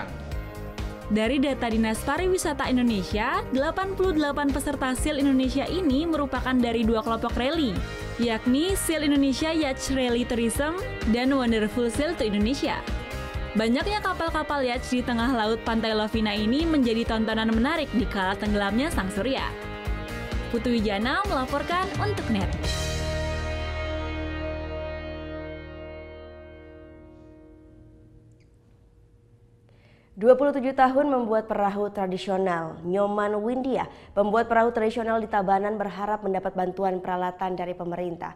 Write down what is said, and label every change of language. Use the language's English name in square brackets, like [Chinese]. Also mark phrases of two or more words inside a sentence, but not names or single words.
[Indonesian] Dari data Dinas Pariwisata Indonesia, 88 peserta SEAL Indonesia ini merupakan dari 2 kelompok rally, yakni SEAL Indonesia Yacht Rally Tourism dan Wonderful Sail to Indonesia. Banyaknya kapal-kapal yacht di tengah laut Pantai Lovina ini menjadi tontonan menarik di kala tenggelamnya sang surya. Putu Wijana melaporkan untuk NET. 27 tahun membuat perahu tradisional. Nyoman Windia, pembuat perahu tradisional di Tabanan, berharap mendapat bantuan peralatan dari pemerintah.